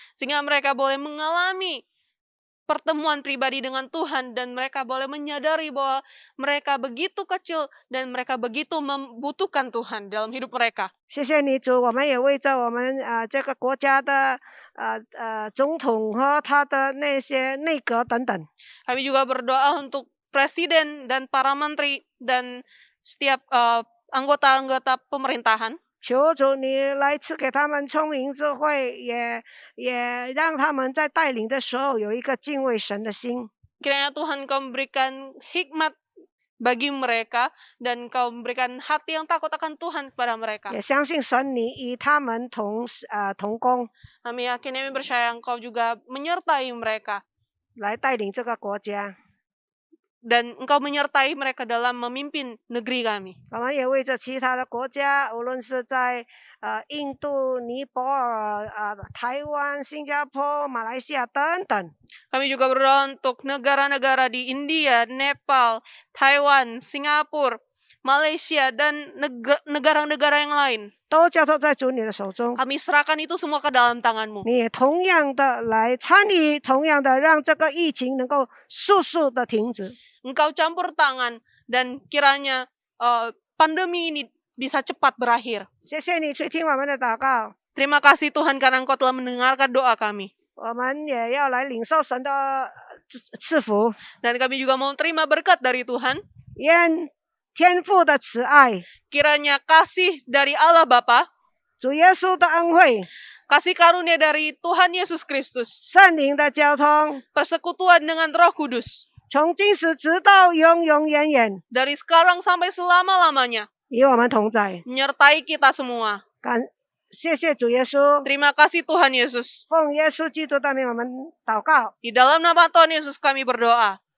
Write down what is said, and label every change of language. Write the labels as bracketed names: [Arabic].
[Indonesian] Sehingga mereka boleh mengalami pertemuan pribadi dengan Tuhan dan mereka boleh menyadari bahwa mereka begitu kecil dan mereka begitu membutuhkan Tuhan dalam hidup mereka. [Chinese] 谢谢你主，我们也为着我们这个国家的总统和他的那些内阁等等。 [Indonesian] Kami juga berdoa untuk presiden dan para menteri dan setiap anggota-anggota pemerintahan. [Chinese] 求主你来赐给他们聪明智慧，也让他们在带领的时候有一个敬畏神的心。 [Indonesian] Kiranya Tuhan Kau memberikan hikmat bagi mereka dan Kau memberikan hati yang takut akan Tuhan kepada mereka. [Chinese] 也相信神你与他们同工， [Indonesian] Kami yakin, kami percaya Engkau juga menyertai mereka [Chinese] 来带领这个国家。 [Indonesian] dan Engkau menyertai mereka dalam memimpin negeri kami. [Chinese] 我们也为着其他的国家，无论是在印度、尼泊尔、台湾、新加坡、马来西亚等等， [Indonesian] Kami juga berdoa untuk negara-negara di India, Nepal, Taiwan, Singapura, Malaysia, dan negara-negara yang lain. [Chinese] 都交托在主你的手中。 [Indonesian] Kami serahkan itu semua ke dalam tangan-Mu. [Chinese] 你也同样的来参与，同样的让这个疫情能够速速的停止。 [Indonesian] Engkau campur tangan dan kiranya pandemi ini bisa cepat berakhir. [Chinese] 谢谢你垂听我们的祷告， [Indonesian] Terima kasih Tuhan karena Engkau telah mendengarkan doa kami. [Chinese] 我们也要来领受神的赐福， [Indonesian] Dan kami juga mau terima berkat dari Tuhan. [Chinese] 愿天父的慈爱、 [Indonesian] Kiranya kasih dari Allah Bapa, [Chinese] 主耶稣的恩惠、 [Indonesian] kasih karunia dari Tuhan Yesus Kristus, [Chinese] 圣灵的交通， [Indonesian] persekutuan dengan Roh Kudus, [Chinese] 从今时直到永永远远， [Indonesian] dari sekarang sampai selama-lamanya, [Chinese] 与我们同在。 [Indonesian] menyertai kita semua. [Chinese] 谢谢主耶稣， [Indonesian] Terima kasih Tuhan Yesus. [Chinese] 奉耶稣基督的名，我们祷告， [Indonesian] Di dalam nama Tuhan Yesus kami berdoa.